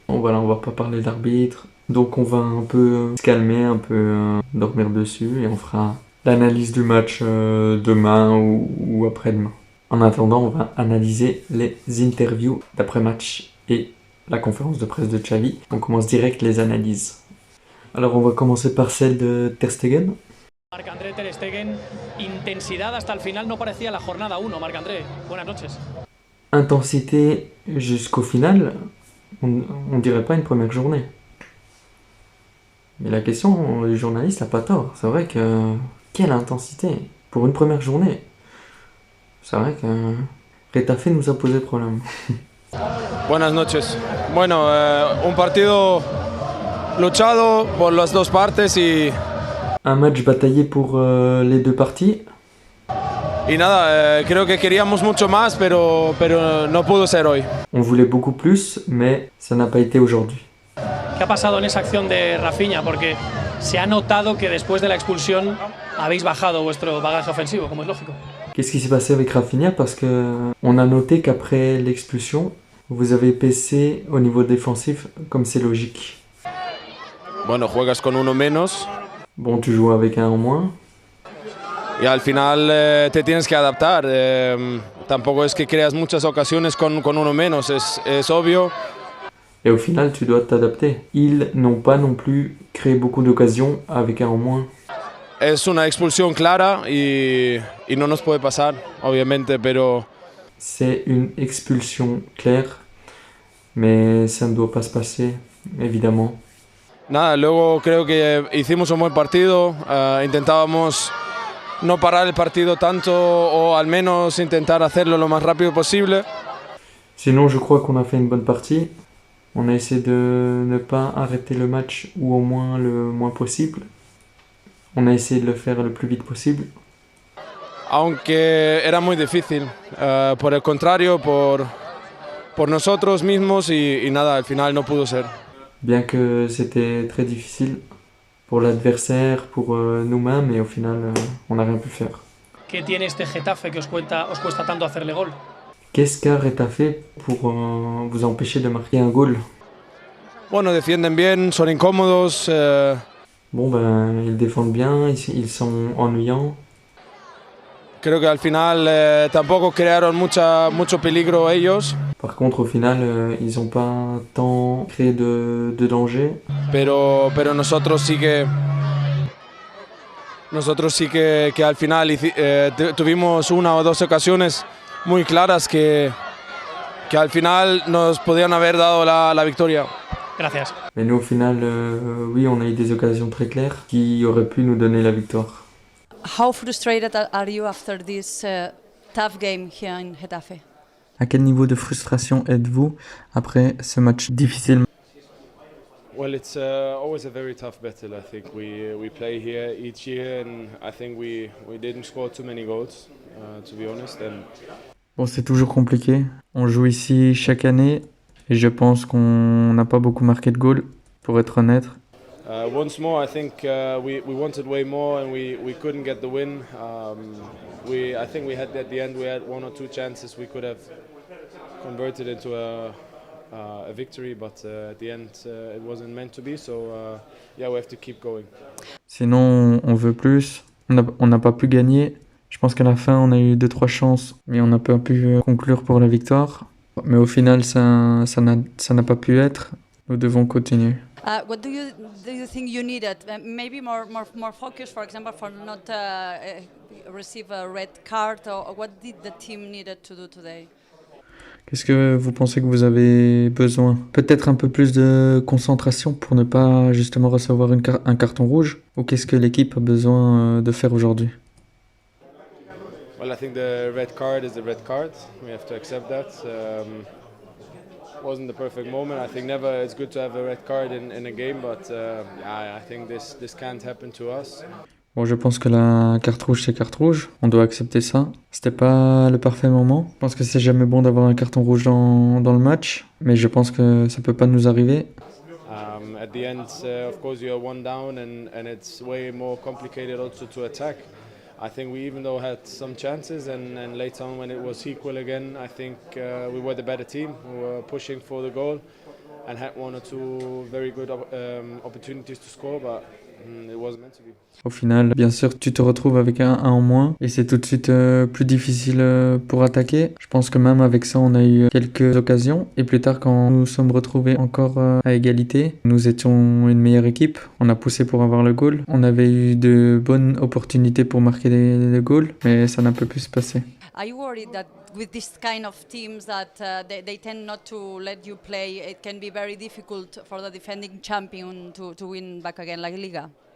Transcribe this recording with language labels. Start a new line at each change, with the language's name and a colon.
French: Bon, voilà, on va pas parler d'arbitre. Donc, on va un peu se calmer, un peu dormir dessus et on fera l'analyse du match demain ou après-demain. En attendant, on va analyser les interviews d'après-match et la conférence de presse de Xavi. On commence direct les analyses. Alors, on va commencer par celle de Ter Stegen.
Spanish: Marc-André Ter Stegen, intensidad hasta el final no parecía la jornada 1. Marc-André, buenas noches.
French: Intensité jusqu'au final, on dirait pas une première journée. Mais la question du journaliste n'a pas tort. C'est vrai que quelle intensité pour une première journée. C'est vrai que Retafe nous a posé problème.
Spanish: Buenas noches. Bueno, un partido luchado por las dos partes
French: Un match bataillé pour les deux parties.
Spanish: y nada, creo que queríamos mucho más, pero no pudo ser hoy.
French: On voulait beaucoup plus, mais ça n'a pas été aujourd'hui.
Spanish: ¿Qué ha pasado en esa acción de Rafinha? Porque se ha notado que después de la expulsión habéis bajado vuestro bagaje ofensivo, como es lógico.
French: Qu'est-ce qui s'est passé avec Rafinha? Parce que on a noté qu'après l'expulsion, vous avez baissé au niveau défensif, comme c'est logique.
Spanish: Bueno, juegas con uno menos
French: Bon, tu joues avec un en moins.
Spanish: y al final te tienes que adaptar. Tampoco es que creas muchas ocasiones con uno menos, es obvio.
French: Et au final, tu dois t'adapter. Ils n'ont pas non plus créé beaucoup d'occasions avec un en moins.
Spanish: Es una expulsión clara y no nos puede pasar, obviamente, pero
French: C'est une expulsion claire, mais ça ne doit pas se passer, évidemment.
Spanish: nada, luego creo que hicimos un buen partido, intentábamos no parar el partido tanto o al menos intentar hacerlo lo más rápido posible.
French: Sinon, je crois qu'on a fait une bonne partie. On a essayé de ne pas arrêter le match, ou au moins le moins possible. On a essayé de le faire le plus vite possible.
Spanish: Aunque era muy difícil, por el contrario, por nosotros mismos y nada, al final no pudo ser.
French: Bien que c'était très difficile pour l'adversaire, pour nous-mêmes, et au final, on n'a rien pu faire.
Spanish: ¿Qué tiene este Getafe que os cuesta tanto hacerle gol?
French: Qu'est-ce qu'a Retafe pour vous empêcher de marquer un goal?
Spanish: Bueno, defienden bien, son incómodos.
French: Bon, ben, ils défendent bien, ils sont ennuyants.
Spanish: Creo que al final tampoco crearon mucho peligro ellos.
French: Par contre, au final, ils n'ont pas tant créé de danger.
Spanish: Pero nosotros sí que al final tuvimos una o dos ocasiones muy claras que al final nos podían haber dado la victoria. Gracias.
French: Mais nous, au final, oui, on a eu des occasions très claires qui auraient pu nous donner la victoire.
English: How frustrated are you after this tough game here in Getafe?
French: À quel niveau de frustration êtes-vous après ce match difficile?
English: Well, it's always a very tough battle. I think we play here each year, and I think we didn't score too many goals, to be honest. And
French: Bon, c'est toujours compliqué. On joue ici chaque année et je pense qu'on n'a pas beaucoup marqué de goals, pour être honnête.
English: once more, I think we wanted way more, and we couldn't get the win. I think we had at the end we had one or two chances we could have converted into a victory, but at the end it wasn't meant to be. So yeah, we have to keep going.
French: Sinon, on veut plus. On n'a pas pu gagner. Je pense qu'à la fin, on a eu 2-3 chances, mais on n'a pas pu conclure pour la victoire. Mais au final, ça n'a pas pu être. Nous devons continuer.
English: What do you think you needed? Maybe more focus, for example, for not receive a red card, or what did the team needed to do today?
French: Qu'est-ce que vous pensez que vous avez besoin? Peut-être un peu plus de concentration pour ne pas justement recevoir un carton rouge? Ou qu'est-ce que l'équipe a besoin de faire aujourd'hui?
English: Well, I think the red card is the red card. We have to accept that. Wasn't the perfect moment. I think never it's good to have a red card in a game, but yeah, I think this can't happen to us.
French: Bon, je pense que la carte rouge, c'est carte rouge. On doit accepter ça. C'était pas le parfait moment. Je pense que c'est jamais bon d'avoir un carton rouge dans le match. Mais je pense que ça peut pas nous arriver.
English: At the end, of course, you're one down, and it's way more complicated also to attack. I think we even though had some chances, and later on when it was equal again, I think we were the better team. We were pushing for the goal and had one or two very good opportunities to score, but it wasn't meant to be.
French: Au final, bien sûr, tu te retrouves avec un en moins et c'est tout de suite plus difficile pour attaquer. Je pense que même avec ça, on a eu quelques occasions. Et plus tard, quand nous nous sommes retrouvés encore à égalité, nous étions une meilleure équipe. On a poussé pour avoir le goal. On avait eu de bonnes opportunités pour marquer le goal, mais ça n'a pas pu se passer.
English: Are you worried that with this kind of teams that they tend not to let you play, it can be very difficult for the defending champion to win back again like Liga?